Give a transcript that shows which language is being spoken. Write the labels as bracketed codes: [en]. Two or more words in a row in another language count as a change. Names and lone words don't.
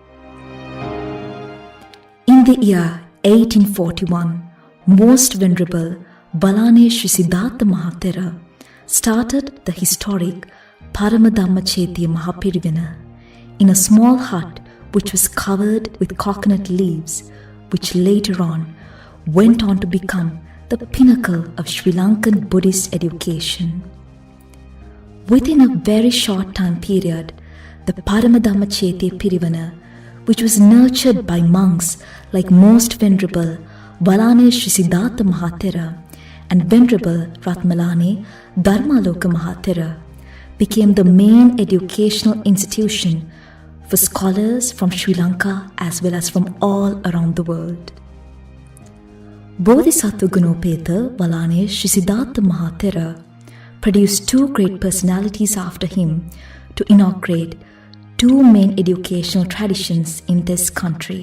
[en] In the year 1841, Most Venerable Balanesh Siddhartha Mahathera started the historic Parama Mahapirivana in a small hut which was covered with coconut leaves, which later on went on to become the pinnacle of Sri Lankan Buddhist education. Within a very short time period, the Paramadhamma Pirivana, which was nurtured by monks like Most Venerable Balanesh Siddhartha Mahathera and Venerable Ratmalane Dharmaloka Mahathera, became the main educational institution for scholars from Sri Lanka as well as from all around the world. Bodhisattva Gunopetha Balanesh Siddhartha Mahathera produced two great personalities after him to inaugurate two main educational traditions in this country.